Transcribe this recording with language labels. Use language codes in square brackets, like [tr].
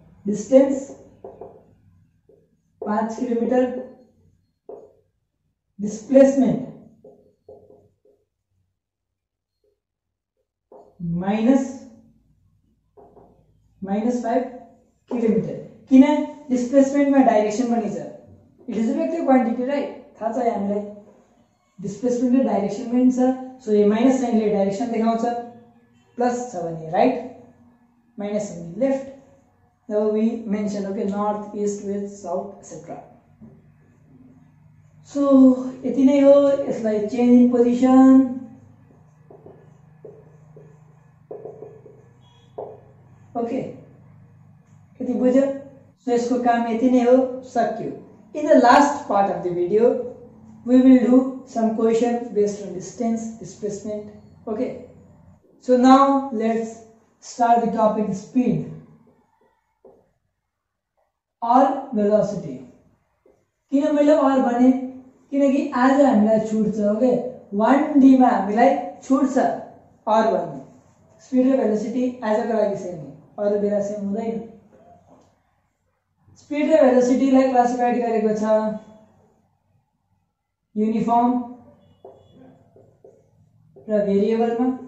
[en] Distance 5 kilometre, displacement -5 kilometre. किन? [ne] डिस्प्लेसमेन्टमा direction पनि छ. [en] It is a vector quantity, right? [ne] थाहा छ हामीलाई डिस्प्लेसमेन्ट र डाइरेक्सन पनि छ. सो यो माइनस साइनले डाइरेक्सन देखाउँछ, प्लस छ भने right, minus sign left. [en] Now we mention okay north east west south etcetera. [ne] So यति नै हो. यसलाई चेन्ज इन पोजिसन, ओके, यति बुझ्यो. सो यसको काम यति नै हो, सक्यो. [en] In the last part of the video, we will do some questions based on distance, displacement. Okay. So now let's start the topic speed or velocity. [ne] किन मैले और भने? किनकि आज हामीलाई छुट छ. ओके, 1D मा हामीलाई छुट छ और भन्ने. स्पीड र भेलोसिटी आजको लागि सेम हो, अरु बेला सेम हुँदैन. स्पीड र भेलोसिटीलाई क्लासिफाइड गरेको छ युनिफर्म र भेरिएबलमा.